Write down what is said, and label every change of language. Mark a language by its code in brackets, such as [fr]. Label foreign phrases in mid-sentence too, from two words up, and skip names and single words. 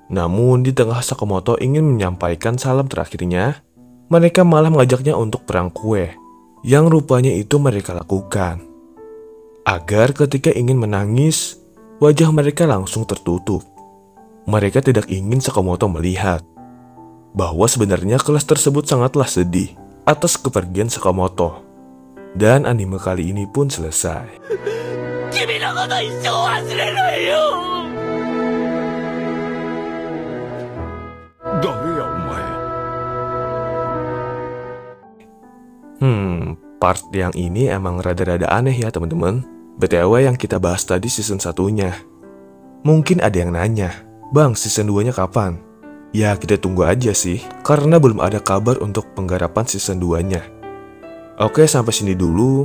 [id] Namun di tengah Sakamoto ingin menyampaikan salam terakhirnya, mereka malah mengajaknya untuk perang kue, yang rupanya itu mereka lakukan agar ketika ingin menangis, wajah mereka langsung tertutup. Mereka tidak ingin Sakamoto melihat bahwa sebenarnya kelas tersebut sangatlah sedih atas kepergian Sakamoto. Dan anime kali ini pun selesai. [ja] 君のこと一生忘れないよ。誰やお前。 [id] Part yang ini emang rada-rada aneh ya teman-teman. BTW yang kita bahas tadi season 1-nya. Mungkin ada yang nanya, Bang season 2-nya kapan? Ya kita tunggu aja sih, karena belum ada kabar untuk penggarapan season 2-nya. Oke, sampai sini dulu.